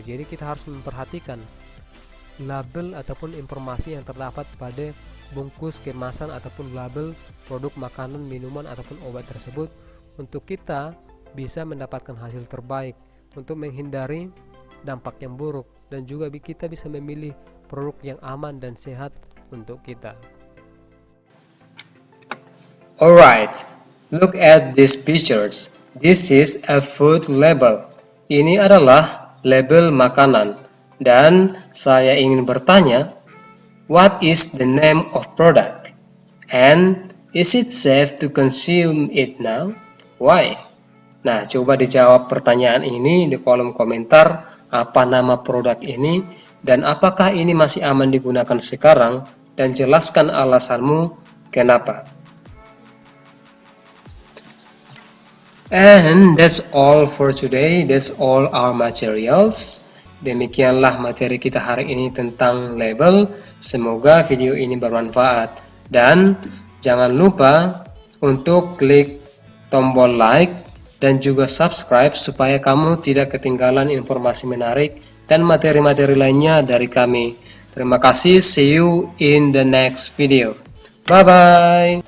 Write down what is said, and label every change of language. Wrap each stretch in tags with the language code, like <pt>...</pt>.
<id>Jadi kita harus memperhatikan label ataupun informasi yang terdapat pada bungkus kemasan ataupun label produk makanan, minuman ataupun obat tersebut, untuk kita bisa mendapatkan hasil terbaik, untuk menghindari dampak yang buruk, dan juga kita bisa memilih produk yang aman dan sehat untuk kita.</id> <en>Alright, look at these pictures. This is a food label.</en> <id>Ini adalah label makanan. Dan saya ingin bertanya,</id> <en>what is the name of product? And is it safe to consume it now? Why?</en> <id>Nah, coba dijawab pertanyaan ini di kolom komentar. Apa nama produk ini? Dan apakah ini masih aman digunakan sekarang? Dan jelaskan alasanmu kenapa.</id> <en>And that's all for today. That's all our materials.</en> <id>Demikianlah materi kita hari ini tentang label. Semoga video ini bermanfaat. Dan jangan lupa untuk klik tombol like dan juga subscribe supaya kamu tidak ketinggalan informasi menarik dan materi-materi lainnya dari kami. Terima kasih.</id> <en>See you in the next video. Bye-bye.</en>